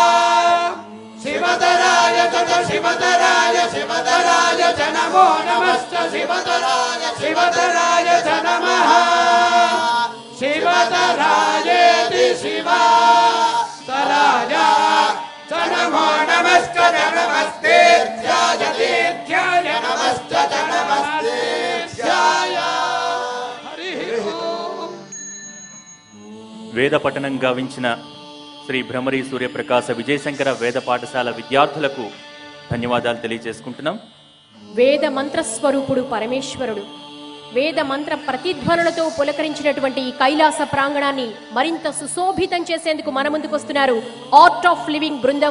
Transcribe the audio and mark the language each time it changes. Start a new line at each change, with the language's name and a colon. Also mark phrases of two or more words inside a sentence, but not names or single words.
Sanskrit: शिवतराय च शिवतराय शिवतराय च नमो नमश्च शिवतराय शिवतराय च नमः शिवतरायेति शिवतराय च नमो नमश्च नमस्तेऽध्याय तीर्थ्याय नमश्च नमस्तेऽध्याय हरिः ओम्
Telugu: వేద పఠనం గావించిన శ్రీ భ్రమరి సూర్యప్రకాశ విజయశంకర వేద పాఠశాల విద్యార్థులకు ధన్యవాదాలు తెలియజేసుకుంటున్నాం. వేద మంత్రస్వరూపుడు పరమేశ్వరుడు వేద మంత్ర ప్రతిధ్వనులతో పులకరించినటువంటి ఈ కైలాస ప్రాంగణాన్ని మరింత సుశోభితం చేసేందుకు మన ముందుకొస్తున్నారు ఆర్ట్ ఆఫ్ లివింగ్ బృందం.